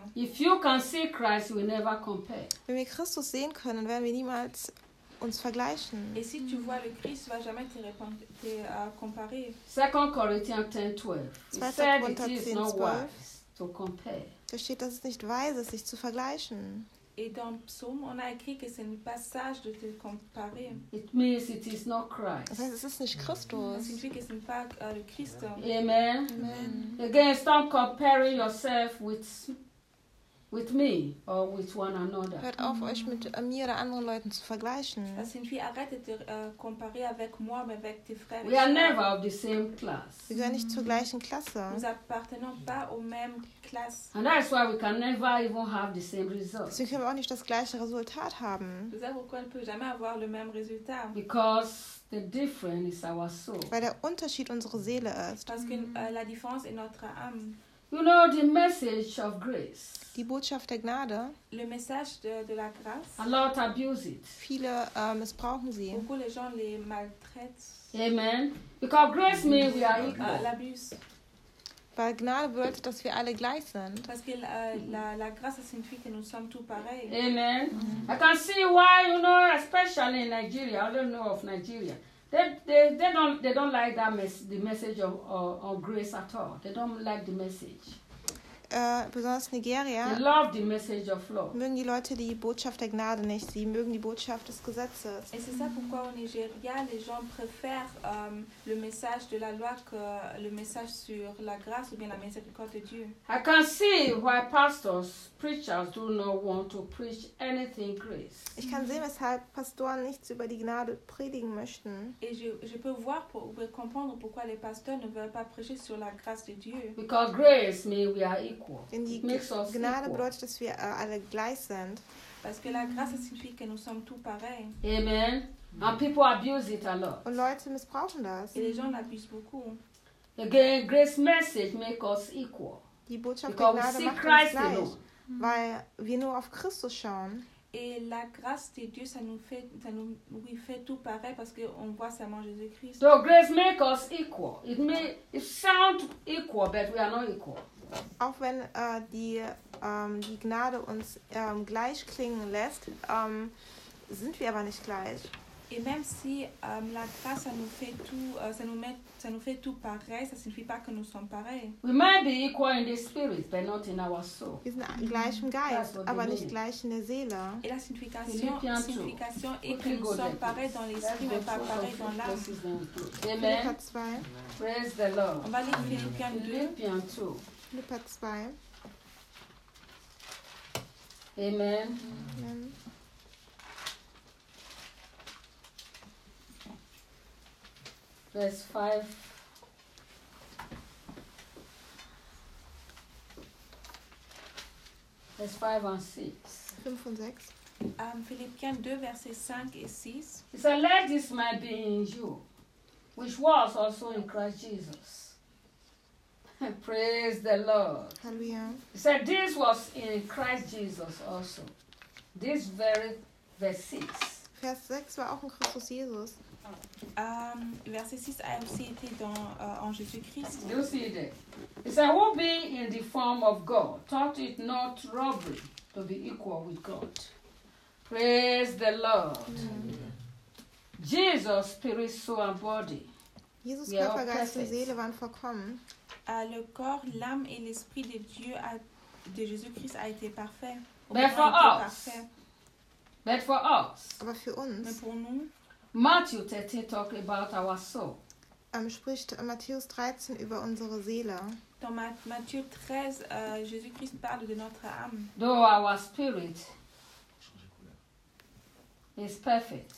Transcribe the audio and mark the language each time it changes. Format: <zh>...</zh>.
<en>If you can see Christ, we never compare.</en> <de>Wenn wir Christus sehen können, werden wir niemals uns vergleichen.</de> <fr>Et si tu vois le Christ, va jamais te comparer.</fr> <en>2 Corinthians 10:12. It said it is not wise. To compare.</en> <de>Da steht, dass es nicht weise ist, sich zu vergleichen.</de> <fr>Et dans Psaume, on a écrit que c'est pas sage de te comparer.</fr> <en>It means it is not Christ.</en> <de>Das heißt, es ist nicht Christus. Mm-hmm.</de> <fr>Das signifie que c'est pas le Christ. Amen. Amen.</fr> <en>Again, stop comparing yourself with me or with one another.</en> <de>Hört auf, mm-hmm. euch mit mir oder anderen Leuten zu vergleichen.</de> <fr>Das signifie arrêtez de comparer avec moi mais avec tes frères.</fr> <en>We are never of the same class.</en> <de>Wir gehören nicht zur gleichen Klasse.</de> <fr>Nous appartenons pas au même classe.</fr> <en>And that's why we can never even have the same result.</en> <de>Deswegen können wir auch nicht das gleiche Resultat haben.</de> <fr>Vous savez pourquoi on ne peut jamais avoir le même résultat?</fr> <en>Because the difference is our soul.</en> <de>Weil der Unterschied unsere Seele ist.</de> <fr>Parce que la différence est notre âme.</fr> <en>You know the message of grace.</en> <de>Die Botschaft der Gnade.</de> <fr>Le message de la grâce.</fr> <en>A lot abuse it.</en> <de>Viele missbrauchen sie.</de> <fr>Beaucoup les gens les maltraitent. Amen.</fr> <en>Because grace means we are equal.</en> <fr>L'abuse.</fr> <de>Weil Gnade bedeutet, dass wir alle gleich sind.</de> <fr>Parce que la grâce signifie que nous sommes tous pareils. Amen.</fr> <en>Mm-hmm. I can see why, you know, especially in Nigeria. I don't know of Nigeria. They don't like that the message of grace at all. They don't like the message.</en> <de>Besonders Nigeria.</de> <en>They love the message of law.</en> <de>Mögen die Leute die Botschaft der Gnade nicht. Sie mögen die Botschaft des Gesetzes.</de> <fr>Et c'est ça pourquoi au Nigeria les gens préfèrent le message de la loi que le message sur la grâce ou bien la miséricorde de Dieu.</fr> <en>I can see why pastors, preachers do not want to preach anything grace.</en> <de>Ich kann sehen, weshalb Pastoren nichts über die Gnade predigen möchten.</de> <fr>Et je peux voir pour comprendre pourquoi les pasteurs ne veulent pas prêcher sur la grâce de Dieu.</fr> <en>Because grace means we are</en> <de>denn die Gnade bedeutet, dass wir alle gleich sind.</de> <fr>Parce que la grâce signifie que nous sommes tous pareils. Amen.</fr> <en>And people abuse it a lot.</en> <de>Und Leute missbrauchen das.</de> <fr>Et les gens l'abusent beaucoup.</fr> <en>Again, grace message makes us equal.</en> <de>Die Botschaft der Gnade macht Christ uns gleich, weil wir nur auf Christus schauen.</de> <fr>Et la grâce de Dieu, ça nous fait tout pareil parce qu'on voit seulement Jésus-Christ.</fr> <en>So grace makes us equal. It sounds equal, but we are not equal.</en> <de>Auch wenn die Gnade uns gleich klingen lässt, sind wir aber nicht gleich.</de> <fr>Et même si la grâce ça nous fait tout pareil, ça signifie pas que nous sommes pareils.</fr> <en>We might be equal in the spirit, but not in our soul.</en> <de>Wir sind gleich im Geist, aber nicht gleich in der Seele.</de> <fr>Et la signification est que nous sommes pareils dans l'esprit, mais pas pareils dans l'âme. Amen.</fr> <en>Praise the Lord.</en> <fr>On va lire Philippiens 2. Philippiens 2. Philippiens 2. Amen. Amen. Vers 5.</fr> <de>Vers 5 und 6. 5 und 6.</de> <fr>Philippiens 2, verset 5 et 6.</fr> <en>It says, let this might be in you, which was also in Christ Jesus. Praise the Lord. Hallelujah. It said, this was in Christ Jesus also. This very verse 6.</en> <de>Vers 6 war auch in Christus Jesus.</de> <fr>Verset 6 a aussi été en Jésus-Christ.</fr> <en>You see that? It said, who being in the form of God thought it not robbery to be equal with God. Praise the Lord. Amen. Jesus, spirit, soul, and body.</en> <de>Jesus, Körper, Geist perfect. Und Seele waren vollkommen.</de> <fr>Le corps, l'âme et l'esprit de Dieu de Jésus-Christ a été parfait.</fr> <en>But for us. But for us.</en> <de>Aber für uns.</de> <fr>Mais pour nous.</fr> <en>Matthew 13 talks about our soul.</en> <de>Spricht Matthäus 13 über unsere Seele.</de> <fr>Dans Matthieu 13, Jésus-Christ parle de notre âme.</fr> <en>Though our spirit is perfect.</en>